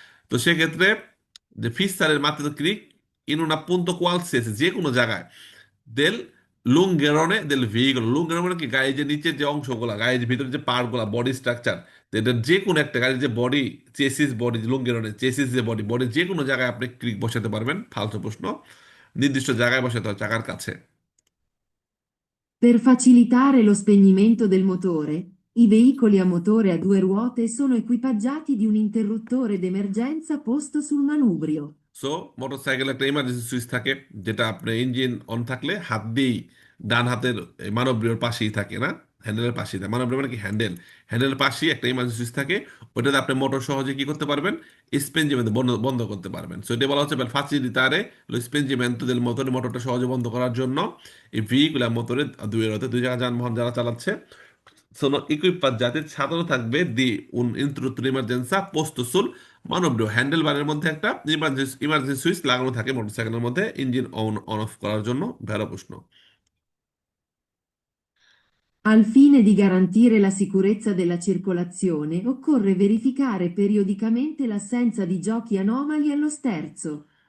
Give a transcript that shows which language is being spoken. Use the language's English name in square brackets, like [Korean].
[Bangla] তো সেক্ষেত্রে যে ফিসারের মাত্রা ক্রিক [Italian] in un appunto qualsiasi, [Bangla] যে কোনো জায়গায়, del লুঙ্গেরনে del veicolo, লুঙ্গেরন মানে কি, গাড়ির যে নিচের যে অংশগুলা, গাড়ির ভিতরে যে পার্ট গুলা, বডি স্ট্রাকচার, এটা যে কোনো একটা গাড়ির যে বডি, চেসিস বডি, লুঙ্গেরনে চেসিস যে বডি, বডি যে কোনো জায়গায় আপনি ক্রিক বসাতে পারবেন, ফালতু প্রশ্ন, নির্দিষ্ট জায়গায় বসাতে হয় চাকার কাছে। [Italian] Per facilitare lo spegnimento del motore, i veicoli a motore a due ruote sono equipaggiati di un interruttore d'emergenza posto sul manubrio. [Bangla] So motorcycle একটা ইমার্জেন্সি সুইচ থাকে, যেটা আপনার ইঞ্জিন অন থাকলে হাত দিয়েই, ডান হাতের এই মানবীয় পাশেই থাকে না, হ্যান্ডেলের পাশেই থাকে, মানবীয় মানে কি হ্যান্ডেল, হ্যান্ডেলের পাশেই একটা ইমার্জেন্সি সুইচ থাকে, ওটাতে আপনি মোটর সহজে কি করতে পারবেন, স্পেঞ্জিমেন্ট বন্ধ বন্ধ করতে পারবেন। সো এটা বলা হচ্ছে [Italian] facilitare lo spegnimento del motore, [Bangla] মোটরটা সহজে বন্ধ করার জন্য এই ভেহিকুলার মোটরে, দুই রথে দুই জায়গা যানবাহন যারা চালাচ্ছে, [Italian] sono equipaggiati, [Bangla] সাধারণ থাকবে দি [Italian] un interruttore emergenza posto sul [Bangla] মানবীয়, হ্যান্ডেল বারের মধ্যে একটা ইমার্জেন্সি সুইচ লাগানো থাকে মোটরসাইকেলের মধ্যে, ইঞ্জিন অন অন অফ করার জন্য। ভেড়া প্রশ্ন। [Italian] Al fine di garantire la sicurezza della circolazione, occorre verificare periodicamente l'assenza di giochi anomali allo sterzo.